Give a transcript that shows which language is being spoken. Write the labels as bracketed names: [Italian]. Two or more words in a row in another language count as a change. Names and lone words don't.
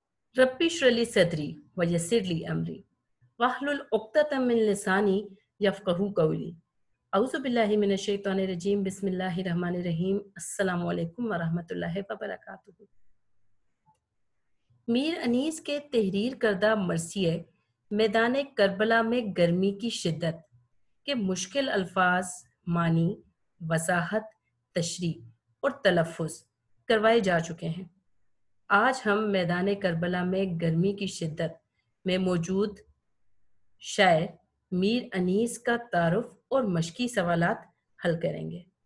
[Arabic] رب اشرح لي صدري ويسر لي أمري واحلل عقدة من لساني يفقهوا قولي. أعوذ بالله من الشيطان الرجيم بسم الله الرحمن الرحيم. السلام عليكم ورحمة الله وبركاته. [Urdu] میر انیس کے تحریر کردہ مرثیے میدان کربلا میں گرمی کی شدت کے مشکل الفاظ، معانی، وضاحت، تشریح اور تلفظ کروائے جا چکے ہیں. آج ہم میدان کربلا میں گرمی کی شدت میں موجود شاعر میر انیس کا تعارف اور مشقی سوالات حل کریں گے.